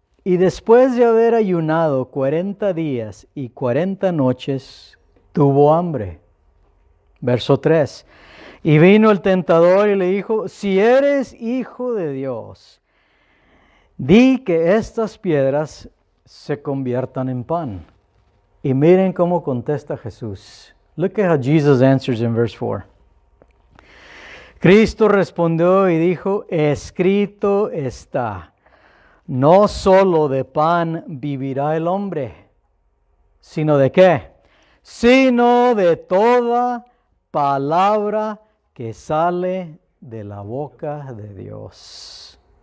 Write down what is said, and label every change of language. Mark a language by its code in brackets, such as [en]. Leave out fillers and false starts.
[es] Y después de haber ayunado 40 días y 40 noches, tuvo hambre. Verso 3. Y vino el tentador y le dijo, si eres hijo de Dios, di que estas piedras se conviertan en pan. Y miren cómo contesta Jesús. [en] Look at how Jesus answers in verse 4. [es] Cristo respondió y dijo, escrito está, no solo de pan vivirá el hombre, sino de qué, sino de toda palabra que sale de la boca de Dios.